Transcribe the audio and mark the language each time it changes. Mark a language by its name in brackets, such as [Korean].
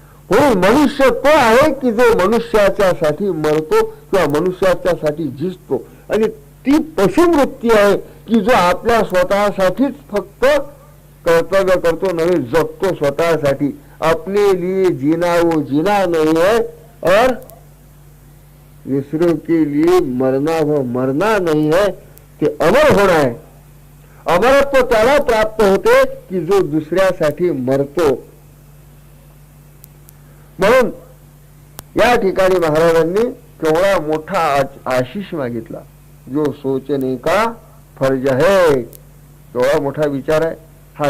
[Marathi] म्हणून मनुष्य तो आहे की जो मनुष्याच्यासाठी मरतो किंवा मनुष्याच्यासाठी झिजतो. आणि ती पशुवृत्ती आहे की जो आपल्या स्वतःसाठीच फक्त कर्तव्य करतो, नव्हे जगतो स्वतःसाठी. [Hindi] अपने लिए जीना वो जीना नहीं है और दूसरों के लिए मरना वो मरना नहीं है. [Marathi] ते अमर होणं आहे. अमरत्व त्याला प्राप्त होते की जो दुसऱ्यासाठी मरतो. म्हणून या ठिकाणी महाराजांनी केवढा मोठा आशीष मागितला. [Hindi] जो सोचने का फर्ज है, [Marathi] केवढा मोठा विचार आहे हा.